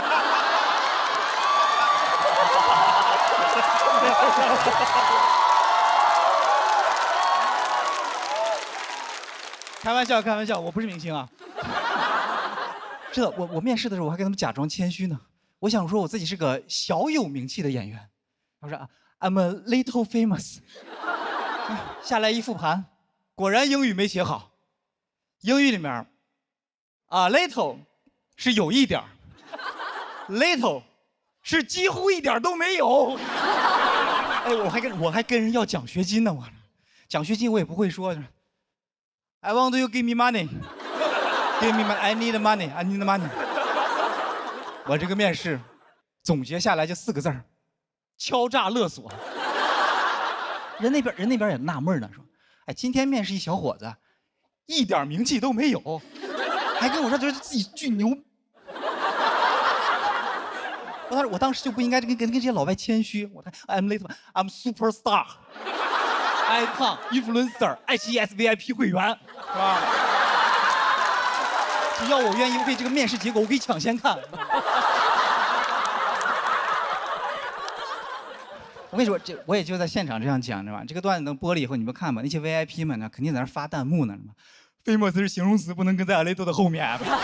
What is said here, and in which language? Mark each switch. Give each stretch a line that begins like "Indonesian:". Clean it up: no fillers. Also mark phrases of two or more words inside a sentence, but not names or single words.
Chinese: 开玩笑，我不是明星啊。是的，我面试的时候我还跟他们假装谦虚呢，我想说我自己是个小有名气的演员，我说
English: I'm a little famous。
Chinese: 下来一复盘，果然英语没写好，英语里面little 是有一点 little 是几乎一点都没有。哎，我还跟人要奖学金呢，我奖学金我也不会说。
English: I want you give me money, give me money. I need money, I need money.
Chinese: 我这个面试总结下来就4个字儿：敲诈勒索。人那边也纳闷呢，说：“哎，今天面试一小伙子，一点名气都没有，还跟我说觉得自己巨牛。” 我当时就不应该跟这些老外谦虚，
English: I'm late, I'm superstar, icon,
Chinese: influencer, 爱奇艺 SVIP 会员，是吧？只要我愿意为这个面试结果，我可以抢先看。我跟你说，我也就在现场这样讲，知道吧？这个段子能播了以后，你们看吧，那些 VIP 们呢，肯定在那发弹幕呢，是吧 ？famous 是形容词，不能跟在 little 的后面。